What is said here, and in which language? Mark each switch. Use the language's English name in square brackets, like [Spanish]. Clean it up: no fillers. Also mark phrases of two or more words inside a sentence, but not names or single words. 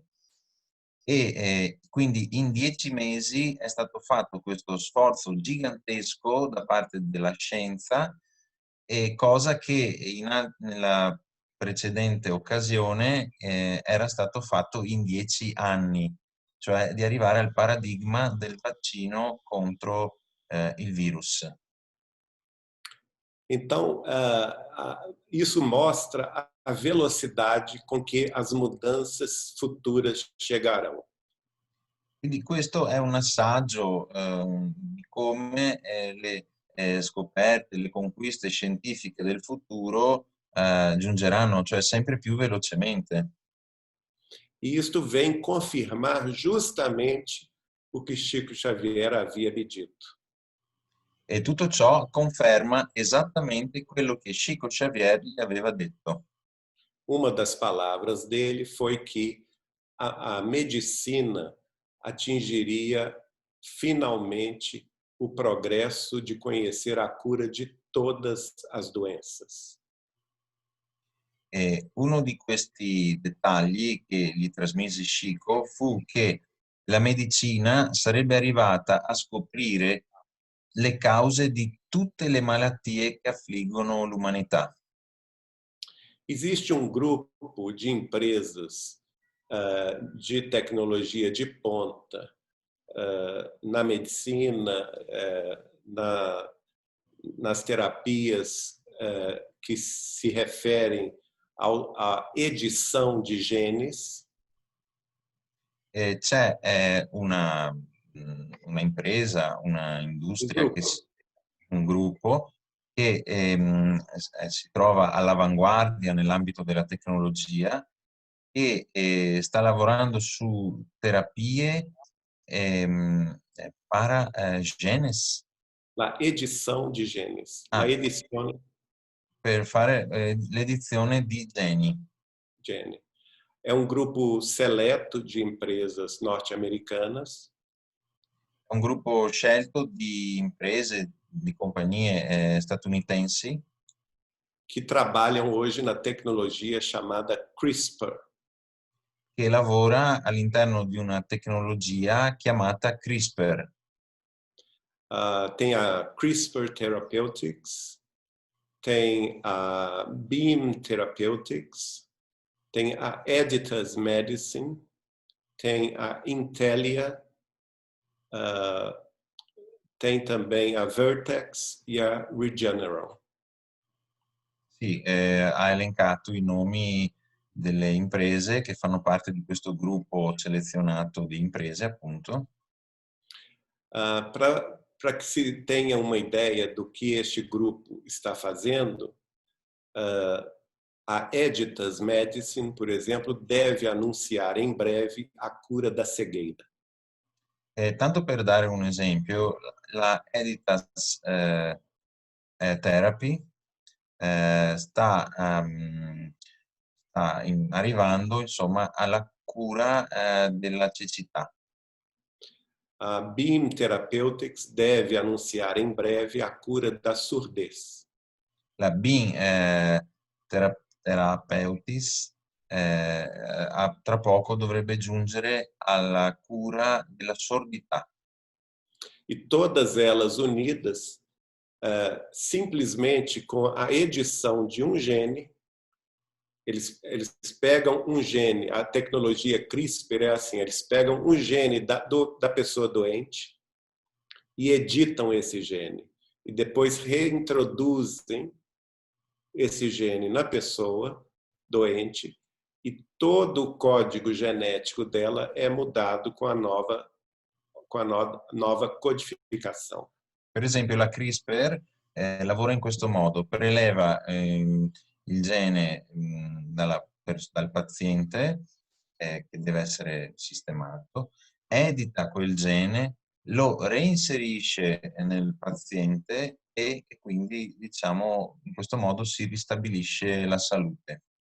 [Italian] E quindi in 10 mesi è stato fatto questo sforzo gigantesco da parte della scienza, cosa che nella precedente occasione era stato fatto in 10 anni, cioè di arrivare al paradigma del vaccino contro il virus. [Portuguese] Então, isso mostra a velocidade com que as mudanças futuras chegarão. [Italian] Quindi questo è un assaggio di come le scoperte, le conquiste scientifiche del futuro giungeranno, cioè sempre più velocemente. [Portuguese] E isto vem confirmar justamente o que Chico Xavier havia me dito. [Italian] E tutto ciò conferma esattamente quello che Chico Xavier gli aveva detto. [Portuguese] Uma das palavras dele foi que a medicina atingiria finalmente o progresso de conhecer a cura de todas as doenças. [Italian] E uno di questi dettagli che gli trasmise Chico fu che la medicina sarebbe arrivata a scoprire le cause di tutte le malattie che affliggono l'umanità. [Portuguese] Existe grupo de empresas de tecnologia de ponta na medicina, nas terapias que se referem à edição de genes. [Italian] C'è una impresa, una industria, un gruppo che si trova all'avanguardia nell'ambito della tecnologia e sta lavorando su terapie para genes. [Portuguese] La edição de genes. [Italian] La edizione per fare l'edizione di geni. gene. [Portuguese] É grupo seleto de empresas norte-americanas. [Italian] È un gruppo scelto di imprese, di compagnie statunitensi [Portuguese] que trabalham hoje na tecnologia chamada CRISPR. [Italian] Che lavora all'interno di una tecnologia chiamata CRISPR. [Portuguese] Tem a CRISPR Therapeutics, tem a Beam Therapeutics, tem a Editas Medicine, tem a Intellia, tem também a Vertex e a Regeneron. [Italian] Sì, ha elencato i nomi delle imprese che fanno parte di questo gruppo selezionato di imprese, appunto. [Portuguese] Para que se tenha uma ideia do que este grupo está fazendo, a Editas Medicine, por exemplo, deve anunciar em breve a cura da cegueira. [Italian] Tanto per dare un esempio, la Editas Therapy sta arrivando, insomma, alla cura della cecità. [Portuguese] A Beam Therapeutics deve anunciar em breve a cura da surdez. [Italian] La Beam Therapeutics tra poco dovrebbe giungere alla cura della sordità. [Portuguese] E todas elas unidas, simplesmente com a edição de gene, eles pegam gene, a tecnologia CRISPR é assim, eles pegam gene da pessoa doente e editam esse gene. E depois reintroduzem esse gene na pessoa doente e todo o código genético dela é mudado com a nova codificação. [Italian] Per esempio la CRISPR lavora in questo modo, preleva il gene dal paziente che deve essere sistemato, edita quel gene, lo reinserisce nel paziente e quindi, diciamo, in questo modo si ristabilisce la salute.